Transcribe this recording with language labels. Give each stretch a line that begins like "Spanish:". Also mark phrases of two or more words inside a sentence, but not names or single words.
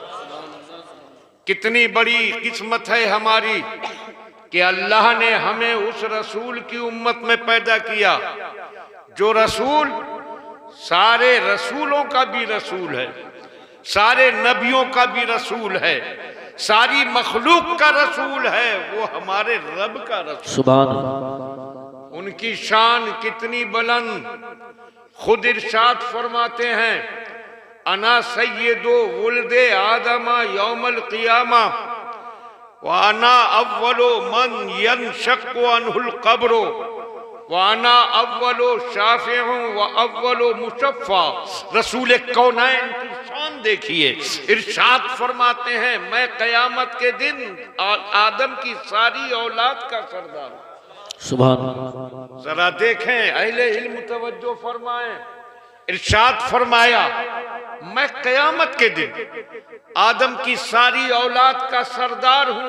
Hindi: कितनी बड़ी किस्मत है हमारी कि अल्लाह ने हमें उस रसूल की उम्मत में पैदा किया, जो रसूल सारे रसूलों का भी रसूल है, सारे नबियों का भी रसूल है, सारी मखलूक का रसूल है, वो हमारे रब का रसूल।
Arabic: سبحان الله.
Hindi: उनकी शान कितनी बुलंद, खुद इरशाद फरमाते हैं,
Arabic: أنا سيد ولد آدم يوم القيامة وأنا أول من ينشق عنه القبر وأنا أول شافع وأول مشفع.
Hindi: रसूल कौनैन की शान देखिए, इरशाद फरमाते हैं, मैं क़यामत के दिन आदम की सारी औलाद का सरदार हूं।
Arabic: سبحان الله.
Hindi: जरा देखें, अहले इल्म तवज्जो फरमाएं, इरशाद फरमाया, मैं कयामत के दिन आदम की सारी औलाद का सरदार हूं।